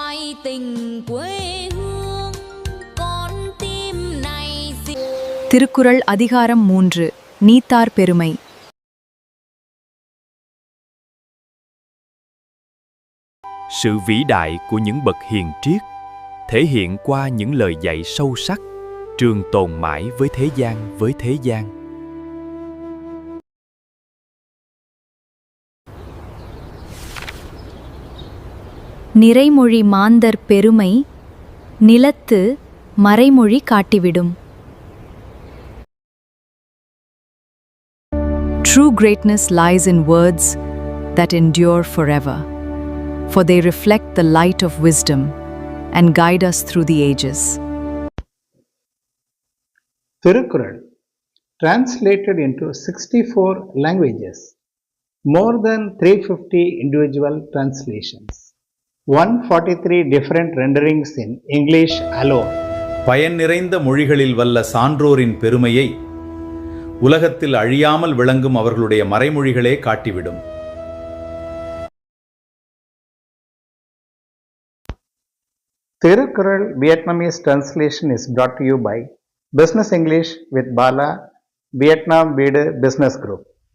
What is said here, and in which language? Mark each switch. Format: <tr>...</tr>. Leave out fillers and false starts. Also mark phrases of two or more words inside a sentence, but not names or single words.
<vi>tình quê hương con tim này</vi> <ta>திருக்குறள் அதிகாரம் 3 நீத்தார் பெருமை.</ta> <vi>Sự vĩ đại của những bậc hiền triết thể hiện qua những lời dạy sâu sắc, trường tồn mãi với thế gian.</vi> <ta>நிறைமொழி மாந்தர் பெருமை நிலத்து மறைமொழி காட்டிவிடும்.</ta> <en>True greatness lies in words that endure forever, for they reflect the light of wisdom and guide us through the ages. Thirukkural, translated into 64 languages, more than 350 individual translations, 143 different renderings in English alone.</en> <ta>பயன் நிறைந்த மொழிகளில் வல்ல சான்றோரின் பெருமையை உலகத்தில் அழியாமல் விளங்கும் அவர்களுடைய மறைமொழிகளே காட்டிவிடும்.</ta> <en>Thirukkural Vietnamese translation is brought to you by Business English with Bala, Vietnam வீடு Business Group.</en>